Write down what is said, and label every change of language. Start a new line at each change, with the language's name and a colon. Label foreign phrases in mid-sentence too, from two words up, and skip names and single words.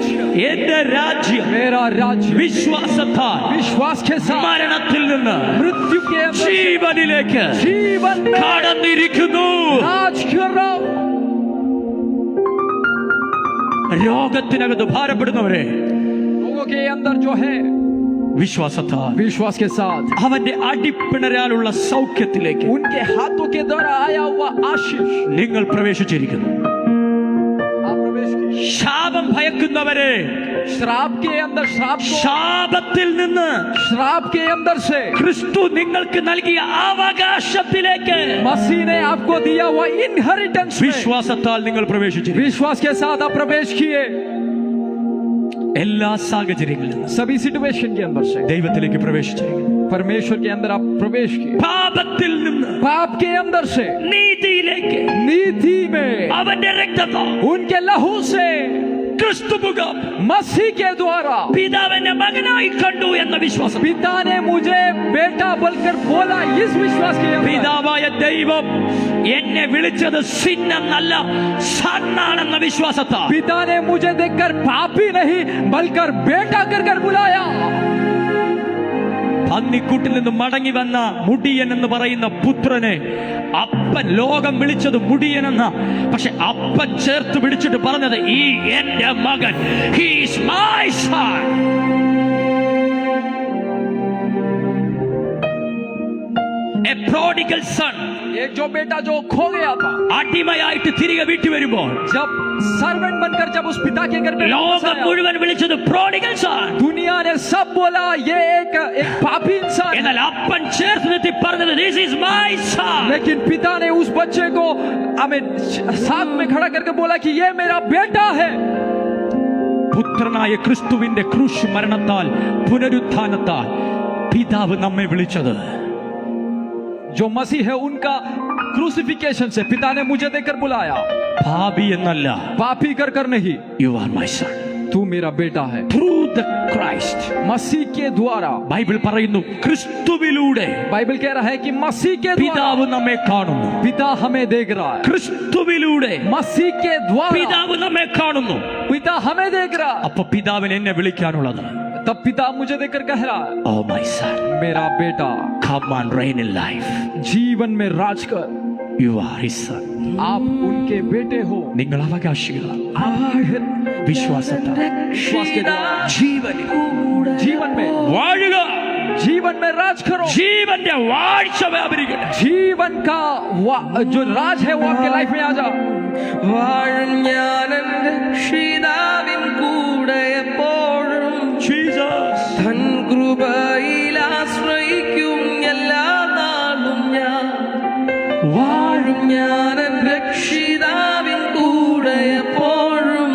Malayalam: എന്റെ രാജ്യം
Hindi: मेरा राज्य
Malayalam: വിശ്വാസത്താൽ
Hindi: विश्वास के साथ
Malayalam: മരണത്തിൽ നിന്ന്
Hindi: मृत्यु के अंदर
Malayalam: ജീവനിലേക്ക്
Hindi: जीवन में
Malayalam: കടന്നിരിക്കുന്നു.
Hindi: राज कर रहा हूं।
Malayalam: രോഗത്തിനകത്ത് ഭാരപ്പെടുന്നവരെ
Hindi: लोगों के अंदर जो है
Malayalam: വിശ്വാസത്താൽ
Hindi: विश्वास के साथ
Malayalam: അവന്റെ അടിപ്പിണരാലുള്ള സൗഖ്യത്തിലേക്ക്
Hindi: उनके हाथों के द्वारा आया हुआ आशीष
Malayalam: നിങ്ങൾ പ്രവേശിച്ചിരിക്കുന്നു.
Hindi: आप प्रवेश किए।
Malayalam: ശാപം ഭയക്കുന്നവരെ
Hindi: श्राप के अंदर
Malayalam: ശാപത്തിൽ നിന്ന്
Hindi: श्राप के अंदर से
Malayalam: ക്രിസ്തു നിങ്ങൾക്ക് നൽകിയ അവകാശത്തിലേക്ക്
Hindi: मसीह ने आपको दिया हुआ इनहेरिटेंस
Malayalam: വിശ്വാസത്താൽ നിങ്ങൾ പ്രവേശിച്ചിരിക്കുന്നു.
Hindi: विश्वास के साथ आप प्रवेश किए।
Malayalam: എല്ലാ സാഹചര്യങ്ങളിൽ നിന്ന്
Hindi: सभी सिचुएशन के अंदर से
Malayalam: ദൈവത്തിലേക്ക് പ്രവേശിച്ചിരിക്കുന്നു.
Hindi: परमेश्वर के अंदर आप प्रवेश किए।
Malayalam: പാപത്തിൽ നിന്ന്
Hindi: पाप के अंदर से
Malayalam: നീതിയിലേക്ക്
Hindi: नीति में
Malayalam: അവന്റെ രക്തത്താൽ
Hindi: उनके लहू से
Malayalam: ക്രിസ്തു മുഖം
Hindi: मसीह के द्वारा
Malayalam: പിതാവിനെ മകനായി കണ്ടു എന്ന വിശ്വാസം.
Hindi: पिता ने मुझे बेटा बोलकर बोला। इस विश्वास के अंदर
Malayalam: പിതാവായ ദൈവം എന്നെ വിളിച്ചത് സിന്നെന്നല്ല സണ്ണാണെന്ന വിശ്വാസത്താൽ
Hindi: पिता ने मुझे देखकर पापी नहीं बल्कि बेटा कर बुलाया।
Malayalam: പന്നിക്കൂട്ടിൽ നിന്ന് മടങ്ങി വന്ന മുടിയൻ എന്ന് പറയുന്ന പുത്രനെ അപ്പൻ ലോകം വിളിച്ചത് മുടിയനെന്ന, പക്ഷെ അപ്പൻ ചേർത്ത് പിടിച്ചിട്ട് പറഞ്ഞത് ഈ എന്റെ മകൻ,
English: he is my son. A prodigal son,
Hindi: एक जो बेटा जो खो गया था,
Malayalam: അടിമയായിട്ട് തിരികെ വീട്ടിൽ വരുമ്പോൾ
Hindi: जब सर्वेंट बनकर जब उस पिता के घर में
Malayalam: ലോകം മുഴുവൻ വിളിച്ചത്
English: prodigal son.
Hindi: दुनिया ने सब बोला ये एक पापी इंसान,
Malayalam: എന്നാൽ അപ്പൻ ചേർത്ത് നിർത്തി പറഞ്ഞത്
English: this is my son.
Hindi: लेकिन पिता ने उस बच्चे को हमें साथ में खड़ा करके बोला कि ये मेरा बेटा है।
Malayalam: പുത്രനായ ക്രിസ്തുവിന്റെ ക്രൂശ് മരണത്താൽ പുനരുത്ഥാനത്താൽ പിതാവ് നമ്മെ വിളിച്ചത്
Hindi: जो मसीह है उनका क्रूसिफिकेशन से पिता ने मुझे देकर बुलाया।
Malayalam: പാപി എന്നല്ല,
Hindi: पापी कर नहीं,
English: you are my son.
Hindi: तू मेरा बेटा है।
English: Through the Christ,
Hindi: मसीह के द्वारा,
Malayalam: ബൈബിൾ പറയുന്നു ക്രിസ്തുവിലൂടെ
Hindi: बाइबल कह रहा है कि मसीह के द्वारा
Malayalam: പിതാവ് നമ്മെ കാണുന്നു.
Hindi: पिता हमें देख रहा है।
Malayalam: ക്രിസ്തുവിലൂടെ
Hindi: मसीह के द्वारा
Malayalam: പിതാവ് നമ്മെ കാണുന്നു.
Hindi: पिता हमें देख रहा है।
Malayalam: അപ്പൊ പിതാവിന് എന്നെ വിളിക്കാനുള്ളത്
Hindi: तब पिता मुझे देखकर कह रहा है
English: oh my son,
Hindi: मेरा बेटा
English: come on reign in life.
Hindi: जीवन में राज कर।
English: You are his son.
Hindi: आप उनके बेटे हो।
Malayalam: നിങ്ങൾ അവകാശികളാണ്.
Hindi: विश्वास के द्वारा जीवन में
Malayalam: വാഴുക,
Hindi: जीवन में राज करो।
Malayalam: ജീവന്റെ വാഴ്ച വ്യാപരിക്കട്ടെ.
Hindi: जीवन का जो राज है वो आपके लाइफ में आ जाओ।
Malayalam: വാഴും ഞാൻ എൻ്റെ രക്ഷിതാവിൻ കൂടെ എപ്പോഴും ജീസസ്, തൻ കൃപയിൽ ആശ്രയിക്കും എല്ലാ നാളും ഞാൻ. വാഴും ഞാൻ എൻ്റെ രക്ഷിതാവിൻ കൂടെ എപ്പോഴും